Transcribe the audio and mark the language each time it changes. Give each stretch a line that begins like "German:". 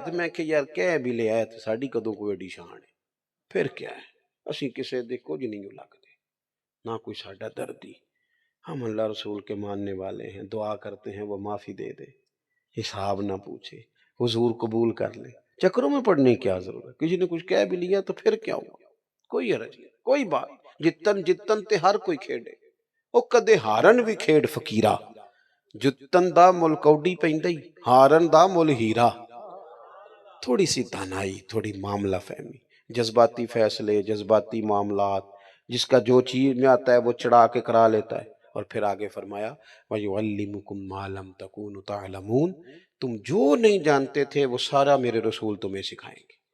Urdu: تو میں کہ یار کہہ بھی لیا ہے تو
Punjabi: ساڈی کدوں کوئی ایڈی شان ہے؟
Urdu: پھر کیا ہے،
Punjabi: اسی کسے دے کچھ نہیں لگتے، نہ کوئی ساڈا دردی.
Urdu: ہم اللہ رسول کے ماننے والے ہیں، دعا کرتے ہیں وہ معافی دے دے، حساب نہ پوچھے، حضور قبول کر لے. چکروں میں پڑنے کی کیا ضرورت؟ کسی نے کچھ کہہ بھی لیا تو پھر کیا ہوا؟ کوئی حرج نہیں، کوئی بات.
Punjabi: جتن تے ہر کوئی کھیڈے، او کدے ہارن بھی کھیڈ فقیرا. جتن دا مل کوڈی پیندی، ہارن دا مل ہیرا.
Urdu: تھوڑی سی دانائی، تھوڑی معاملہ فہمی. جذباتی فیصلے، جذباتی معاملات، جس کا جو چیز میں آتا ہے وہ چڑھا کے کرا لیتا ہے. اور پھر آگے فرمایا
Arabic: وَيُعَلِّمُكُم مَّا لَمْ تَكُونُوا تَعْلَمُونَ،
Urdu: تم جو نہیں جانتے تھے وہ سارا میرے رسول تمہیں سکھائیں گے.